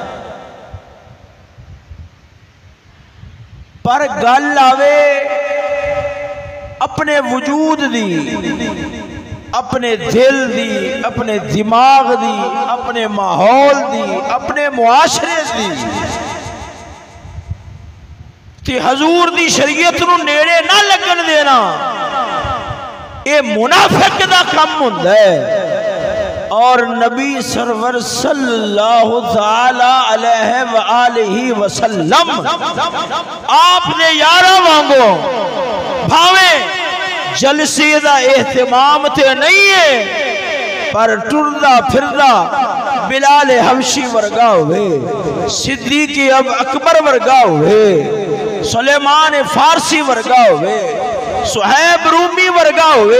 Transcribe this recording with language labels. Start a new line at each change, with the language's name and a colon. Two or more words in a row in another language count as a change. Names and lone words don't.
Punjabi: پر گل آوے اپنے وجود دی، اپنے دل دی، اپنے دماغ دی، اپنے ماحول دی، اپنے معاشرے دی تے حضور دی شریعت نو نیڑے نہ لگن دینا، اے منافق دا کم ہوندا ہے. اور نبی سرور
Arabic: صلی اللہ تعالی علیہ وآلہ وسلم
Punjabi: آپ نے یارہ وانگو بھاویں جلسے دا اہتمام تے نہیں ہے، پر ٹردا پھردا بلال حبشی ورگا ہوئے، صدیق اب اکبر ورگا ہوئے، سلیمان فارسی ورگا ہوئے، صہیب رومی ورگا ہوئے.